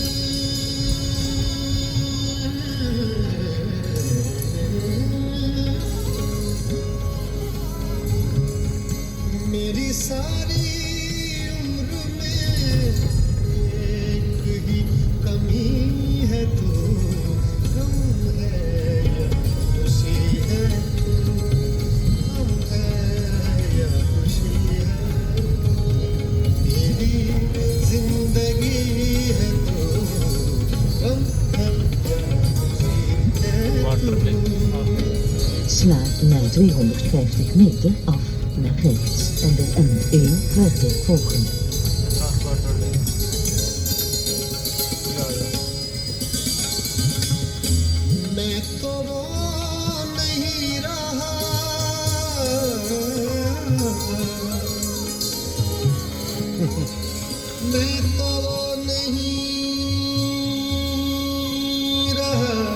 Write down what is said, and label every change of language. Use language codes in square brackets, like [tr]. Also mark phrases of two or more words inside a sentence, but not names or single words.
[hi] मेरी सारी उम्र में एक ही कमी है तू, गम है या खुशी है तू, गम है या खुशी है, मेरी जिंदगी है तू, गम है या खुशी है तू। [nl] Sla na 250 meter af naar rechts en de N1 verder volgen. [hi] मैं तो वो नहीं रहा, मैं तो वो नहीं रहा,